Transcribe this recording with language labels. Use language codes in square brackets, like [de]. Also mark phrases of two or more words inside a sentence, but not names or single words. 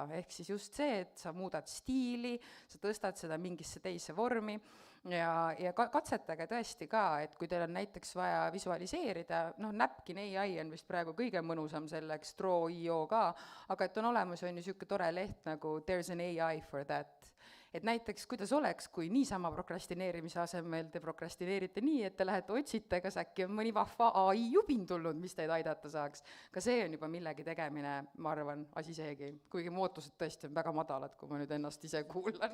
[et] Ehk siis just see, et sa muudad stiili, sa tõstad seda mingisse teise vormi ja katsetage tõesti ka, et kui teil on näiteks vaja visualiseerida, noh, Napkin AI on vist praegu kõige mõnusam selleks, Draw.io ka, aga et on olemas on ju niisugune tore leht nagu There's an AI for that. Et näiteks, kuidas oleks, kui niisama prokrastineerimise asemel te prokrastineerite nii, et te lähete otsite, kas äkki on mõni vahva AI jubin tulnud, mis teid aidata saaks. Ka see on juba millegi tegemine, ma arvan, asi seegi. Kuigi mu ootused tõesti on väga madalad, kui ma nüüd ennast ise kuulan.